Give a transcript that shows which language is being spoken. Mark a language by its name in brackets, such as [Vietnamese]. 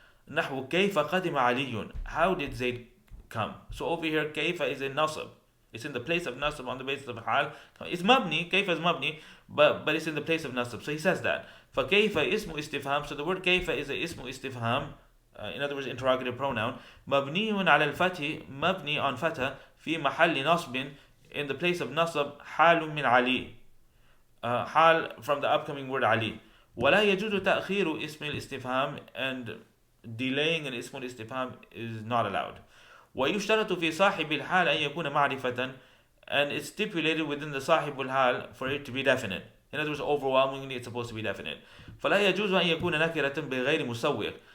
[Arabic] نحو كيف قدم علي, [English] how did Zayd come? So over here كيف is a Naṣb. It's in the place of Naṣb on the basis of hal. It's mabni, كيف is mabni, but it's in the place of Naṣb. So he says that. [Arabic] فكيف اسم استفهام. [English] So the word كيف is a اسم استفهام, in other words interrogative pronoun. [Arabic] مبني على الفتح, مبني on fatha, في محل نصب, [English] in the place of nasab, [Arabic] حال من علي, حال [English] from the upcoming word [Arabic] علي. ولا يجوز تأخير اسم الاستفهام, [English] and delaying an [Arabic] اسم الاستفهام [English] is not allowed. [Arabic] ويشترط في صاحب الحال أن يكون معرفة, [English] and it's stipulated within the صاحب الحال for it to be definite. In other words, overwhelmingly it's supposed to be definite. [Arabic] فلا يجوز أن يكون نكرة بغير مسوغ.